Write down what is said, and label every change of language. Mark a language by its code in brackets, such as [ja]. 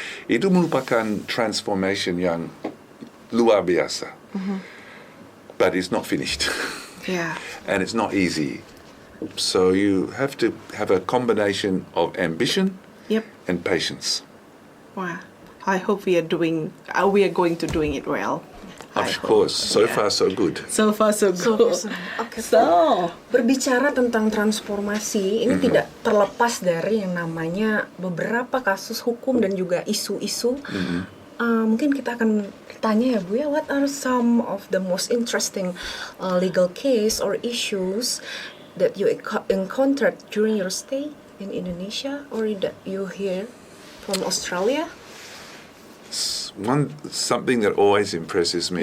[id] Itu merupakan [en] transformation [id] yang luar biasa. [en] But it's not finished. Yeah. And it's not easy. So you have to have a combination of ambition Yep. and patience. Wow. I hope we are going to doing it well. I Of course, so Yeah. far so good. So far so good. Oke, So, [id] berbicara tentang transformasi, ini tidak terlepas dari yang namanya beberapa kasus hukum dan juga isu-isu. Mungkin kita akan tanya ya Bu ya, [en] what are some of the most interesting legal case or issues that you encountered during your stay in Indonesia or that you hear from Australia? Something that always impresses me